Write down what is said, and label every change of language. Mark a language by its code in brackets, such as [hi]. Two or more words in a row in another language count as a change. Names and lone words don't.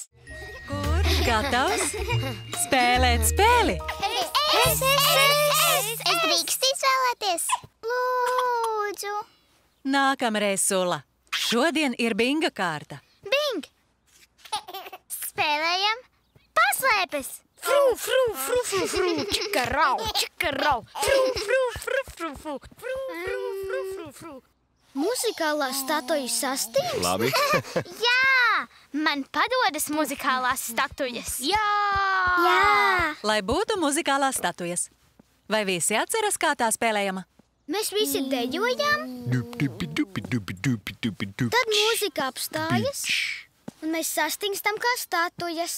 [lv] Kurš gatavs spēlēt spēli? Es drīkstu izvēlēties? Lūdzu. Nākamreiz, Sulla. Šodien ir Binga kārta. Bing! Spēlējam paslēpes. Fru, fru, fru, fru, fru, čikarau, čikarau. Fru, fru, fru, fru, fru, fru, fru, fru, fru, fru. Muzikālās statujas sastings? Labi. Jā, man padodas muzikālās statujas. Jā! Lai būtu muzikālās statujas. Vai visi atceras, kā tā spēlējama? Mēs visi dejojām, tad mūzika apstājas, un mēs sastingstam kā statujas.